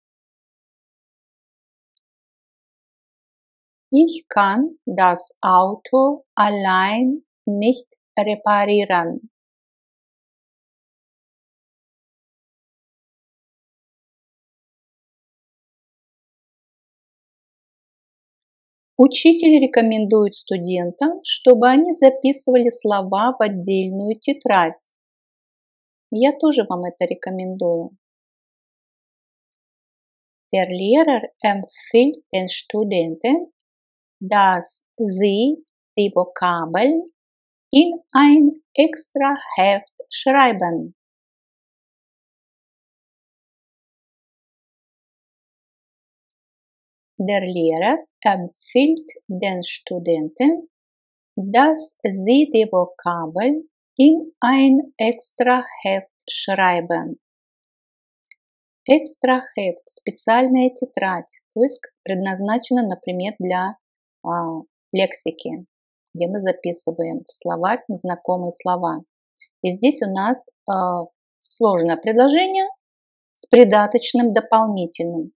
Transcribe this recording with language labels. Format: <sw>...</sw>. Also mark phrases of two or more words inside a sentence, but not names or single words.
<de>Ich kann das Auto allein nicht reparieren.</de> <ru>Учитель рекомендует студентам, чтобы они записывали слова в отдельную тетрадь. Я тоже вам это rекомендую.</ru> <de>Der Lehrer empfiehlt den Studenten, dass sie die Vokabeln in ein extra Heft schreiben. Der Lehrer empfiehlt den Studenten, dass sie die Vokabeln in ein extra Heft schreiben. Extra Heft –</de> <ru>специальная тетрадь, то есть предназначена, например, для лексики, где мы записываем в словарь знакомые слова. И здесь у нас сложное предложение с придаточным дополнительным.</ru>